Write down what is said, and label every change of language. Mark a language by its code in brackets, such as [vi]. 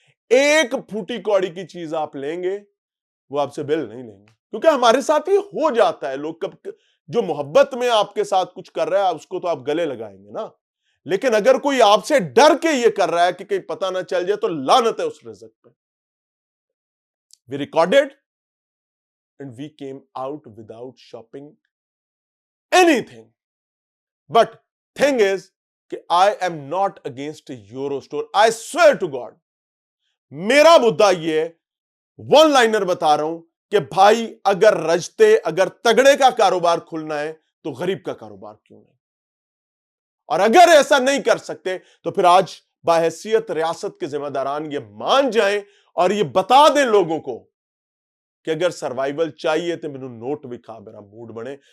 [ur] ایک پھوٹی کوڑی کی چیز آپ لیں گے, وہ آپ سے بل نہیں لیں گے, کیونکہ ہمارے ساتھ ہی ہو جاتا ہے. لوگ جو محبت میں آپ کے ساتھ کچھ کر رہا ہے اس کو تو آپ گلے لگائیں گے نا, لیکن اگر کوئی آپ سے ڈر کے یہ کر رہا ہے کہ کہیں پتہ نہ چل جائے تو لعنت ہے اس رزق پہ. [en] We recorded and we came out without shopping anything. But thing is کہ I am not against Euro store. I swear to God. [ur] میرا مدعا یہ ہے, ون لائنر بتا رہا ہوں کہ بھائی اگر رجتے, اگر تگڑے کا کاروبار کھلنا ہے تو غریب کا کاروبار کیوں نہیں؟ اور اگر ایسا نہیں کر سکتے تو پھر آج باحیثیت ریاست کے ذمہ داران یہ مان جائیں اور یہ بتا دیں لوگوں کو کہ اگر سروائیول چاہیے تو [pa] مینوں نوٹ بھی کھا میرا موڈ بنے.